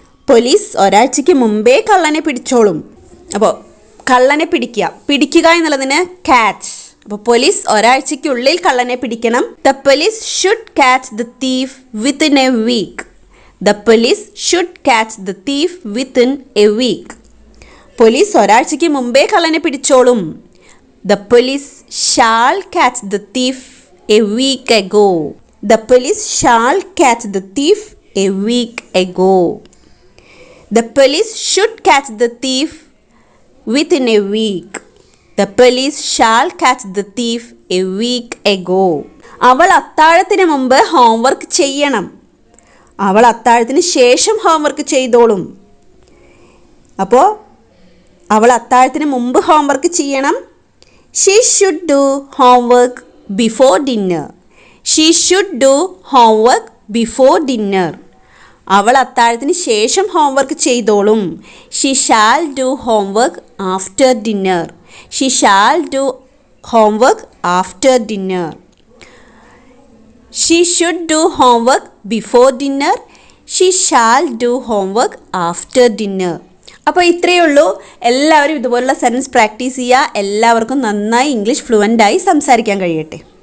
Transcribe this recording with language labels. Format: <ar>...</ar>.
<ml>Police ഒരാഴ്ചയ്ക്ക് മുമ്പേ കള്ളനെ പിടിച്ചോളും. അപ്പോൾ കള്ളനെ പിടിക്കുക എന്നുള്ളതിന് ക്യാച്ച്. അപ്പോൾ പോലീസ് ഒരാഴ്ചയ്ക്കുള്ളിൽ കള്ളനെ പിടിക്കണം.</ml> <en>The police should catch the thief within a week. The police should catch the thief within a week.</en> <ml>Police ഒരാഴ്ചയ്ക്ക് മുമ്പേ കള്ളനെ പിടിച്ചോളും.</ml> <en>The police shall catch the thief a week ago. The police shall catch the thief a week ago. The police should catch the thief within a week. The police shall catch the thief a week ago.</en> <ml>അവൾ അത്താഴത്തിന് മുമ്പ് homework ചെയ്യണം. അവൾ അത്താഴത്തിന് ശേഷം homework ചെയ്തോളും. അപ്പോൾ അവൾ അത്താഴത്തിന് മുമ്പ് ഹോംവർക്ക് ചെയ്യണം.</ml> <en>She should do homework before dinner. She should do homework before dinner.</en> <ml>അവൾ അത്താഴത്തിന് ശേഷം ഹോംവർക്ക് ചെയ്തോളും.</ml> <en>She shall do homework after dinner. She shall do homework after dinner. She should do homework before dinner. She shall do homework after dinner.</en> <ml>അപ്പോൾ ഇത്രയേ ഉള്ളൂ. എല്ലാവരും ഇതുപോലുള്ള sentence practice ചെയ്യുക. എല്ലാവർക്കും നന്നായി ഇംഗ്ലീഷ് ഫ്ലുവൻ്റായി സംസാരിക്കാൻ കഴിയട്ടെ.</ml>